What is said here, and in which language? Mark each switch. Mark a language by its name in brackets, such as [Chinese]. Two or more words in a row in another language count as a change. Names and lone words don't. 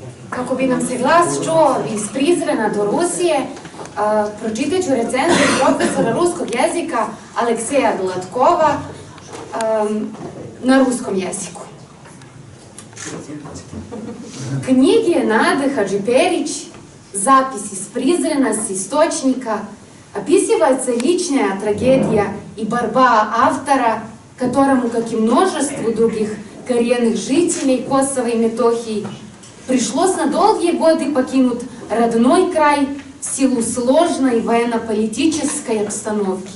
[Serbian] Kako bi nam se glas čuo iz Prizrena do Rusije, pročitat ću recenziju profesora ruskog jezika Alekseja Gladkova na ruskom jeziku. [Russian] Книги Нады Хаджиперич, запись из Призрена, с источника, описывается личная трагедия и борьба автора, которому, как и множеству других коренных жителей Косово и Метохии, пришлось на долгие годы покинуть родной край в силу сложной военно-политической обстановки.